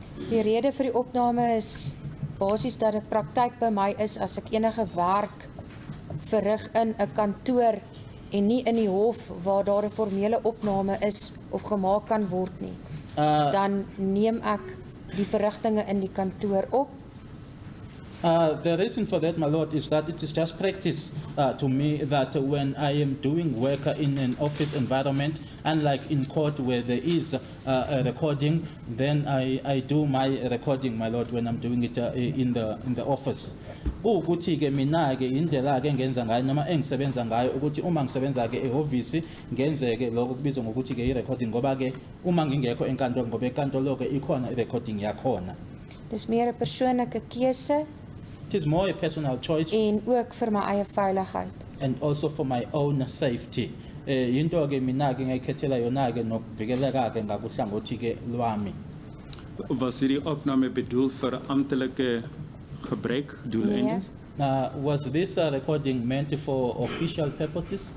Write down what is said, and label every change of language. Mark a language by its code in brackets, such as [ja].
[af] Die rede vir die opname is basies dat dit praktyk by my is as ek enige werk verrig in 'n kantoor en nie in die hof waar daar 'n formele opname is of gemaak kan word nie. Dan neem ek die verrigtinge in die kantoor op. [en] The reason for that, my lord, is that it is just practice to me that when I am doing work in an office environment, unlike in court where there is a recording, then I do my recording, my lord, when I'm doing it in the office. [zu] Ukuthi ke mina ke indlela ke ngenza ngayo noma engisebenza ngayo ukuthi uma ngisebenza ke ehhovisi ngenze ke lokho kubizwa ngokuthi ke i-recording ngoba ke uma ngingekho enkantolo ngoba enkantolo ke ikhona i-recording yakhona. [af] Dis meer 'n persoonlike keuse [en] It is more a personal choice [af] en ook vir my eie veiligheid. [en] and also for my own safety. [zu] Into ke mina ke ngayikhethela yona ke nokuvikeleka ke ngakuhlangothi ke lwami. [af] Was hierdie opname bedoel vir amptelike gebruik doeleindes? [en] Was this recording meant for official purposes?